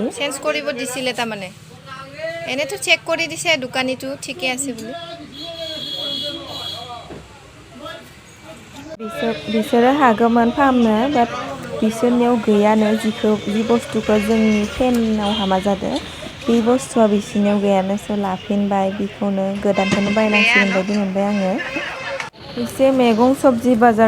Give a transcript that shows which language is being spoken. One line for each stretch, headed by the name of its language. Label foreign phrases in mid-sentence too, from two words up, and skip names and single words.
Assamese: চেঞ্জ কৰিব দিছিলে তাৰমানে এনেতো চেক কৰি দিছে দোকানীটো ঠিকে আছে বুলি
Bodo: बिसोरो हागौमोन फाहामनो बाट बिसोरनियाव गैयानो जि बुस्थुखौ जोंनि फेनाव हामा जादों बे बुस्थुआ बिसोरनियाव गैयानो स' लाफिनबाय बेखौनो गोदानखौनो बायनांसिगोन बायदि मोनबाय आङो एसे मैगं सबजि बाजार